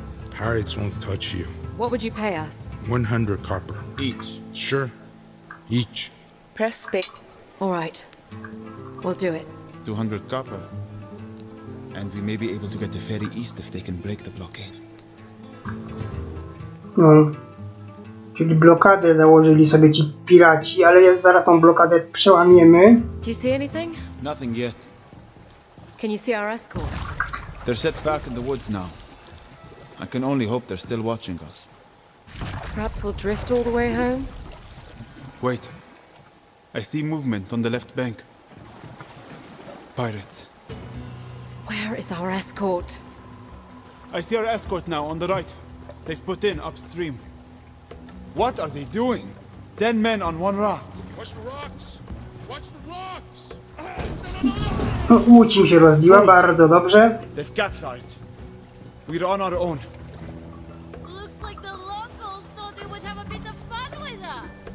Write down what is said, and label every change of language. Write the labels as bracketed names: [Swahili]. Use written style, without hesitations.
[English] Pirates won't touch you. What would you pay us? 100 copper. Each. Sure. Each. Press space. All right. We'll do it. 200 copper. And we may be able to get the ferry east if they can break the blockade. No. [Polish] Czyli blokadę założyli sobie ci piraci, ale zaraz tą blokadę przełamiemy. [English] Do you see anything? Nothing yet. Can you see our escort? They're set back in the woods now. I can only hope they're still watching us. Perhaps we'll drift all the way home? Wait. I see movement on the left bank. Pirates. Where is our escort? I see our escort now on the right. They've put in upstream. What are they doing? 10 men on one raft. Watch the rocks! Watch the rocks! [Polish] Łódź mi się rozbiła, bardzo dobrze. [English] They've capsized. We're on our own. Looks like the locals thought they would have a bit of fun with us.